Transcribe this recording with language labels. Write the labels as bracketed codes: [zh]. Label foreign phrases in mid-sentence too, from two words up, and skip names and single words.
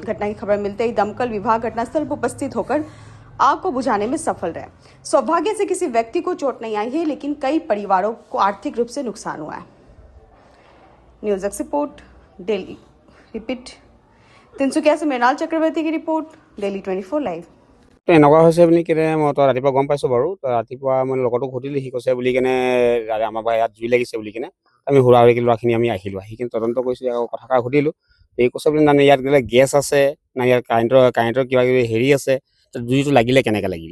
[hi] घटना की खबर मिलते ही दमकल विभाग घटनास्थल पर उपस्थित होकर आग को बुझाने में सफल रहे। सौभाग्य से किसी व्यक्ति को चोट नहीं आई है, लेकिन कई परिवारों को आर्थिक रूप से नुकसान हुआ है। न्यूज एक्स रिपोर्ट डेली रिपीट तिनसुकिया से मृणाल चक्रवर्ती की रिपोर्ट डेली 24 लाइव। [as] এনেকুৱা হৈছে বুলি কেনে মই তো ৰাতিপুৱা গম পাইছোঁ বাৰু। তো ৰাতিপুৱা মানে লগতো সুধিলোঁ, সি কৈছে বুলি কেনে আমাৰ পৰা ইয়াত জুই লাগিছে বুলি কেনে আমি হুৰা হুৰিকৈ ল'ৰাখিনি আমি আহিলোঁ। আহি কিনে তদন্ত কৰিছোঁ, আকৌ কথাষাৰ সুধিলোঁ। এই কৈছে বুলি মানে ইয়াত গ'লে গেছ আছে না, ইয়াত কাৰেণ্টৰ কিবা কিবি হেৰি আছে, তো জুইটো লাগিলে কেনেকৈ লাগিলে।